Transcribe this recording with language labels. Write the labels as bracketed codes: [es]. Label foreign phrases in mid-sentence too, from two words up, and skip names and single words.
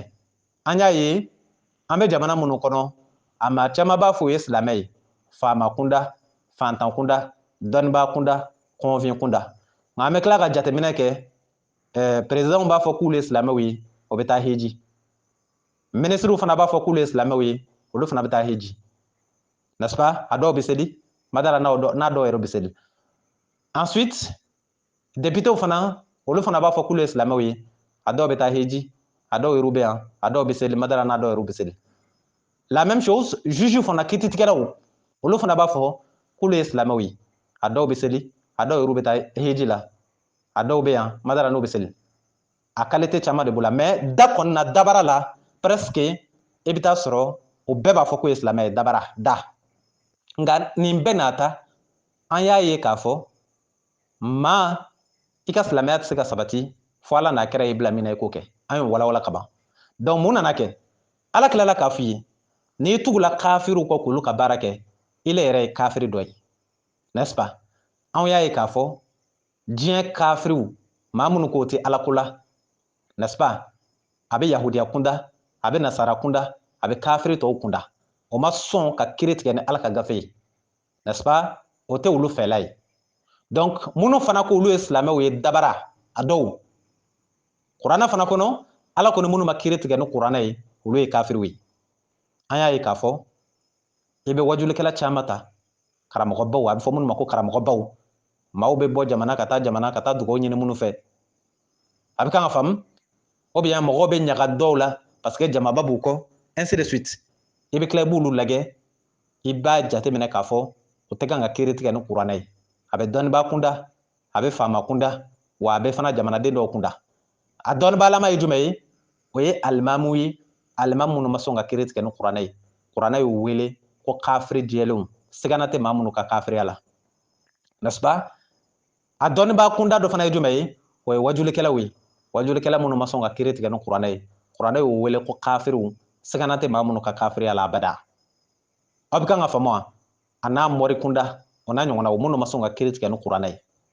[bm] An y'a ye an bɛ jamana minnu kɔnɔ a maa caman b'a fɔ o ye silamɛ ye, faama kunda, fantan kunda, dɔnnibaa kunda, kɔnfin kunda. Nka an bɛ tila ka jateminɛ kɛ présidentw b'a fɔ k'olu ye silamɛw ye, o bɛ taa heji. Ministrew fana b'a fɔ k'olu ye silamɛw ye, olu fana bɛ taa heji, [fr] n'est-ce pas? [bm] A dɔw bɛ seli, madala n'a dɔw yɛrɛ bɛ seli. Ensuite, députéw fana olu fana b'a fɔ k'olu ye silamɛw ye, a dɔw bɛ taa heji, a dɔw yɛrɛ bɛ yan, a dɔw bɛ seli, madala n'a dɔw yɛrɛ bɛ seli. [fr] La même chose, [bm] juge fana kiti tigɛlaw olu fana b'a fɔ k'olu ye silamɛw ye a dɔw bɛ seli a dɔw yɛrɛ bɛ taa heji la a dɔw bɛ yan madara n'u bɛ seli a qualité caman de b'o la mais da kɔni na dabara la presque i bɛ taa sɔrɔ o bɛɛ b'a fɔ k'o ye silamɛ ye dabara da nka nin bɛɛ n'a ta an y'a ye k'a fɔ maa i ka silamɛya tɛ se ka sabati fo ala n'a kɛra i bila min na i k'o kɛ an ye walawala ka ban donc mun nana kɛ ala tilala k'a f'i ye n'i tugula kafiriw kɔ k'olu ka baara kɛ ile yɛrɛ ye kafiri dɔ ye [fr] n'est-ce pas [bm] anw y'a ye k'a fɔ diɲɛ kafiriw maa minnu k'o tɛ alako la [fr] n'est-ce pas [bm] a bɛ yahudiya kunda a bɛ nasara kunda a bɛ kafiri tɔw kunda o ma sɔn ka kiiri tigɛ ni ala ka gafe ye [fr] n'est-ce pas [bm] o tɛ olu fɛla ye donc minnu fana k'olu ye silamɛw ye dabara a dɔw kuranɛ fana kɔnɔ ala kɔni minnu ma kiiri tigɛ ni kuranɛ ye olu ye kafiriw ye an y'a ye k'a fɔ i bɛ wajulikɛla caman ta karamɔgɔbaw a bɛ fɔ minnu ma ko karamɔgɔbaw maaw bɛ bɔ jamana ka taa dugawu ɲini minnu fɛ a bɛ kan ka faamu [fr] ou bien [bm] mɔgɔw bɛ ɲaga dɔw la [fr] parce que [bm] jamaba b'u kɔ [fr] ainsi de suite [bm] i bɛ tila i b'olu lajɛ i b'a jateminɛ k'a fɔ o tɛ kan ka kiiri tigɛ ni kuranɛ ye a bɛ dɔnnibaa kunda a bɛ faama kunda wa a bɛ fana jamanaden dɔw kunda a dɔnnibaalaman ye jumɛn ye o ye alimamuw ye alimamu minnu ma sɔn ka kiiri tigɛ ni kuranɛ ye kuranɛ y'u wele ko kafiri jɛlenw sigana tɛ maa minnu ka kafiriya la [fr] n'est-ce pas [bm] a dɔnnibaa kunda dɔ fana ye jumɛn ye o ye wajulikɛlaw ye wajulikɛla minnu ma sɔn ka kiiri tigɛ ni kuranɛ ye kuranɛ y'u wele ko kafiriw sigana tɛ maa minnu ka kafiriya la abada aw bɛ kan ka faamu wa a n'a mɔri kunda o n'a ɲɔgɔnna o minnu ma sɔn ka kiiri tigɛ ni kuranɛ ye